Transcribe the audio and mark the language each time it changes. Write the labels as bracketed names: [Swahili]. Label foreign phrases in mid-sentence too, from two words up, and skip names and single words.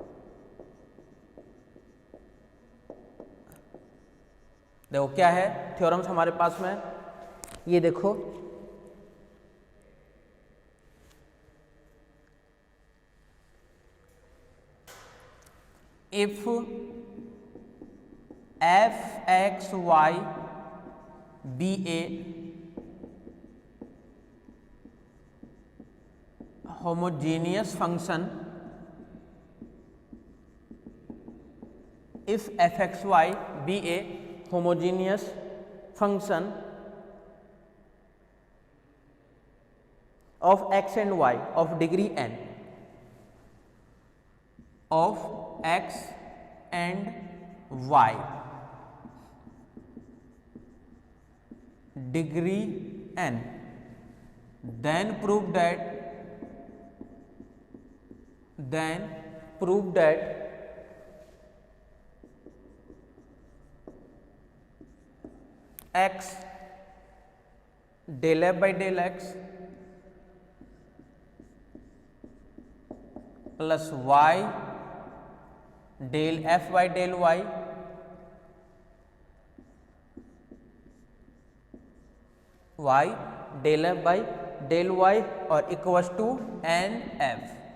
[Hindi] देखो क्या है थ्योरम्स हमारे पास में, ये देखो [English] if f x y be a homogeneous function, if fxy be a homogeneous function of x and y of degree n, of x and y degree n, then prove that x del f by del x plus y del f by del y del f by del y और equals to n f